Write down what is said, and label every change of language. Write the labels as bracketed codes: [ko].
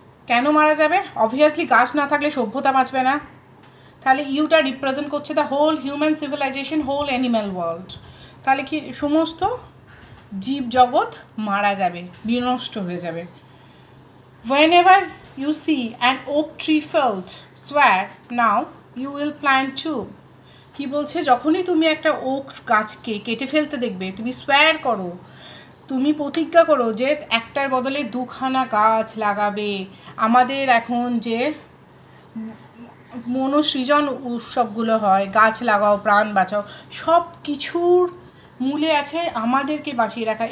[bn] কেন মারা যাবে? অবভিয়াসলি গাছ না থাকলে সভ্যতা বাঁচবে না, তাহলে ইউটা রিপ্রেজেন্ট করছে [en] The whole human civilisation, whole animal world. [bn] তাহলে কি সমস্ত জীব জগৎ মারা যাবে, বিনষ্ট হয়ে যাবে। [en] Whenever you see an oak tree felled, swear now you will plant two. [bn] কি বলছে? যখনই তুমি একটা ওক গাছকে কেটে ফেলতে দেখবে, তুমি সোয়ার করো, তুমি প্রতিজ্ঞা করো যে একটার বদলে দুখানা গাছ লাগাবে। আমাদের এখন যে মনসৃজন উৎসবগুলো হয়, গাছ লাগাও প্রাণ বাঁচাও, সব কিছুর মূলে আছে আমাদেরকে বাঁচিয়ে রাখা।